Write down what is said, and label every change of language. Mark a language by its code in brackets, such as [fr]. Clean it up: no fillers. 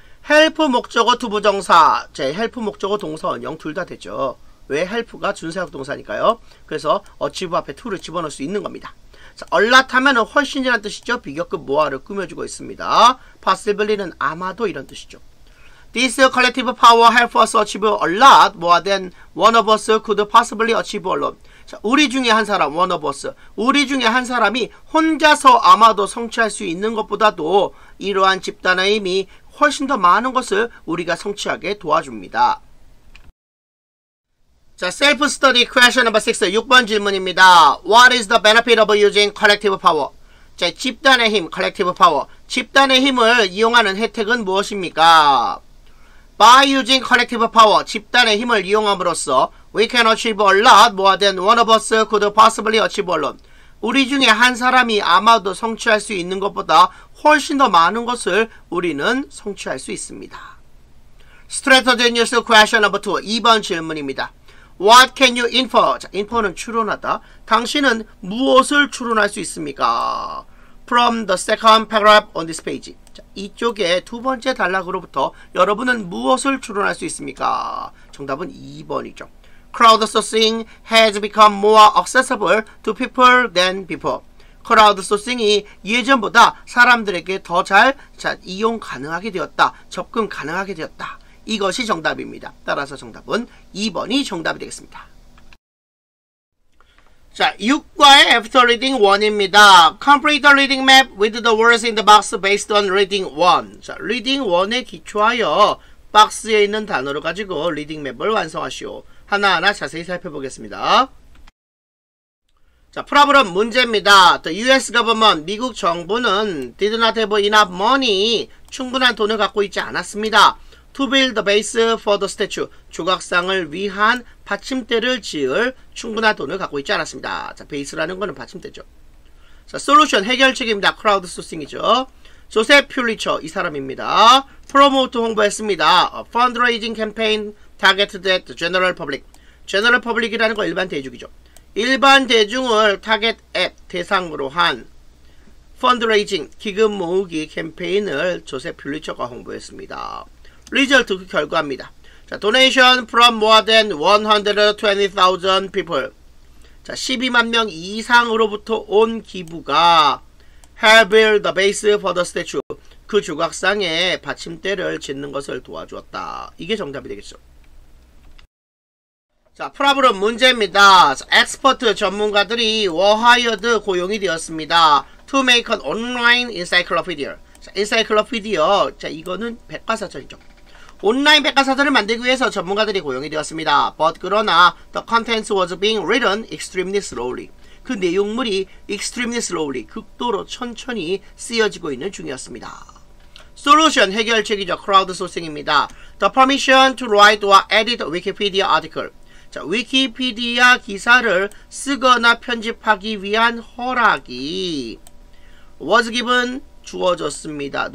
[ko] help 목적어 투부정사, 자, help 목적어 동사 원형 둘 다 되죠. 왜? help가 준사역 동사니까요. 그래서 achieve 앞에 to를 집어넣을 수 있는 겁니다. 자, 얼랏 하면은 훨씬이라는 뜻이죠. 비교급 모아를 꾸며주고 있습니다. possibly는 아마도 이런 뜻이죠. [en] This collective power help us achieve a lot more than one of us could possibly achieve alone. [ko] 자, 우리 중에 한 사람, one of us, 우리 중에 한 사람이 혼자서 아마도 성취할 수 있는 것보다도 이러한 집단의 힘이 훨씬 더 많은 것을 우리가 성취하게 도와줍니다. [en] 자, self-study question number 6, [ko] 6번 질문입니다. [en] What is the benefit of using collective power? [ko] 자, 집단의 힘, collective power. 집단의 힘을 이용하는 혜택은 무엇입니까? [en] By using collective power, [ko] 집단의 힘을 이용함으로써 [en] we can achieve a lot more than one of us could possibly achieve alone. [ko] 우리 중에 한 사람이 아마도 성취할 수 있는 것보다 훨씬 더 많은 것을 우리는 성취할 수 있습니다. [en] Strategic question number 2, [ko] 2번 질문입니다. [en] What can you infer? [ko] 자, infer는 추론하다. 당신은 무엇을 추론할 수 있습니까? [en] From the second paragraph on this page. [ko] 자, 이쪽에 두 번째 단락으로부터 여러분은 무엇을 추론할 수 있습니까? 정답은 2번이죠. [en] Crowdsourcing has become more accessible to people than before. [ko] 크라우드소싱이 예전보다 사람들에게 더 잘 이용 가능하게 되었다. 접근 가능하게 되었다. 이것이 정답입니다. 따라서 정답은 2번이 정답이 되겠습니다. 자, 6과의 After Reading 1입니다. [en] Complete the reading map with the words in the box based on Reading 1. [ko] 자, Reading 1에 기초하여 박스에 있는 단어를 가지고 리딩 맵을 완성하시오. 하나하나 자세히 살펴보겠습니다. 자, 프로블럼 문제입니다. [en] The US government, [ko] 미국 정부는 [en] did not have enough money, [ko] 충분한 돈을 갖고 있지 않았습니다. [en] To build the base for the statue, [ko] 조각상을 위한 받침대를 지을 충분한 돈을 갖고 있지 않았습니다. 자, 베이스라는 거는 받침대죠. 자, 솔루션, 해결책입니다. 크라우드 소싱이죠. 조셉 퓰리처, 이 사람입니다. 프로모트 홍보했습니다. [en] Fundraising campaign targeted at the general public. [ko] general public이라는 거 일반 대중이죠. 일반 대중을 타겟 앱 대상으로 한 펀드레이징 기금 모으기 캠페인을 조셉 퓰리처가 홍보했습니다. 리절트 그 결과입니다. [en] 자, donation from more than 120,000 people. [ko] 자, 12만 명 이상으로부터 온 기부가 [en] help build the base for the statue. [ko] 그 조각상에 받침대를 짓는 것을 도와주었다. 이게 정답이 되겠죠. 자, 프로블럼 문제입니다. 엑스퍼트 전문가들이 [en] were hired [ko] 고용이 되었습니다. [en] To make an online encyclopedia. 자, encyclopedia. [ko] 자, 이거는 백과사전이죠. 온라인 백과사전을 만들기 위해서 전문가들이 고용이 되었습니다. [en] But [ko] 그러나 [en] the contents was being written extremely slowly. [ko] 그 내용물이 [en] extremely slowly, [ko] 극도로 천천히 쓰여지고 있는 중이었습니다. Solution, 해결책이죠. crowdsourcing입니다. [en] The permission to write or edit Wikipedia article. [ko] 자, 위키피디아 기사를 쓰거나 편집하기 위한 허락이 [en] was given, [ko] 주어졌습니다.